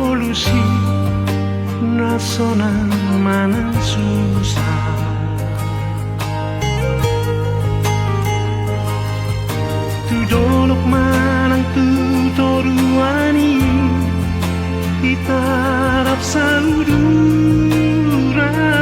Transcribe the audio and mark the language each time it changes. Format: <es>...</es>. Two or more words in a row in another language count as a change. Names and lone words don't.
<id>solusi nasional mana susah.</id> <bbc>Tu dolok manang tu toruani</bbc> <id>kita harap saudara.</id>